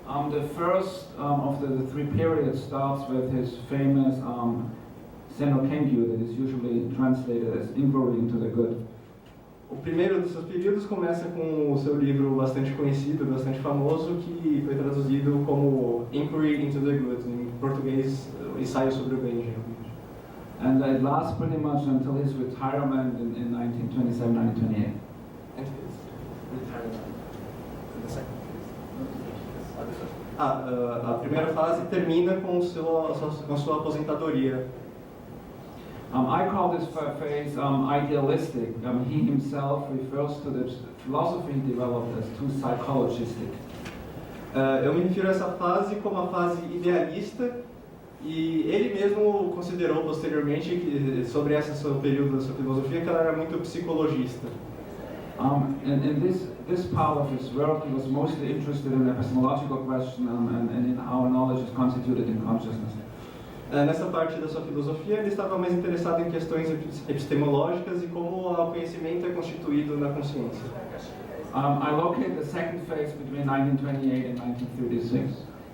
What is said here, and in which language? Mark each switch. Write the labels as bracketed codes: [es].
[en] The first of the three periods starts with his famous Senno Kenkyu, that is usually translated as Inquiry into the Good. [pt] O primeiro dos seus períodos começa com o seu livro bastante conhecido, bastante famoso, que foi traduzido como Inquiry into the Good, em português, ensaio sobre o bem, geralmente. [en] And it lasts pretty much until his retirement in 1927, 1928. And his retirement. The second phase. [pt] A primeira fase termina com a sua aposentadoria. [en] I call this phase idealistic. He himself refers to the philosophy he developed as too psychologistic. [pt] Eu me refiro a essa fase como a fase idealista, E ele mesmo considerou posteriormente que, sobre esse seu período da sua filosofia, que ela era muito psicologista. [en] And this part of his work, he was mostly interested in epistemological question and in how knowledge is constituted in consciousness. [pt] Nessa parte da sua filosofia, ele estava mais interessado em questões epistemológicas e como o conhecimento é constituído na consciência. [en] I locate the second phase between 1928 and 1936.